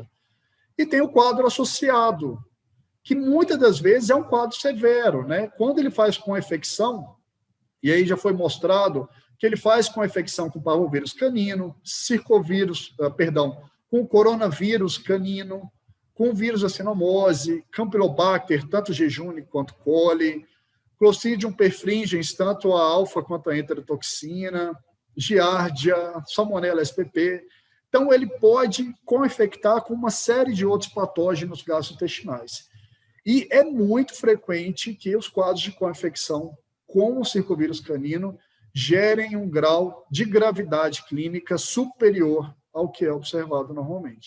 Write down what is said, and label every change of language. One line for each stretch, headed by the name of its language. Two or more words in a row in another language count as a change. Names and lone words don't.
Portuguese: E tem o quadro associado, que muitas das vezes é um quadro severo, né? Quando ele faz com a infecção, e aí já foi mostrado que ele faz com a infecção com parvovírus canino, com coronavírus canino, com vírus da sinomose, Campylobacter, tanto jejune quanto coli, Clostridium perfringens, tanto a alfa quanto a enterotoxina, giardia, salmonella spp. Então, ele pode co-infectar com uma série de outros patógenos gastrointestinais. E é muito frequente que os quadros de co-infecção com o circovírus canino gerem um grau de gravidade clínica superior ao que é observado normalmente.